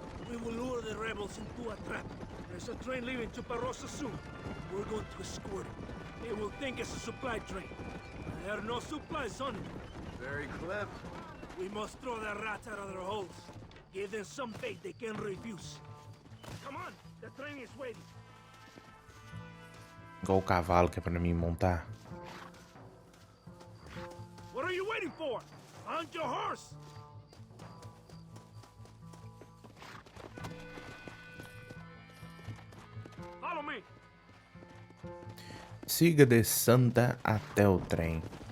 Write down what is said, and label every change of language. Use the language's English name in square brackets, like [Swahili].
[English] We will lure the rebels into a trap. There's a train leaving Chuparosa soon. We're going to escort it. They will think it's a supply train. There are no supplies on it. Very clever. We must throw the rats out of their holes. Give them some bait they can refuse. Come on, the train is waiting. [Portuguese] Igual o cavalo que é pra mim montar. [English] What are you waiting for? On your horse! Follow me. [Portuguese] Siga de Santa até o trem.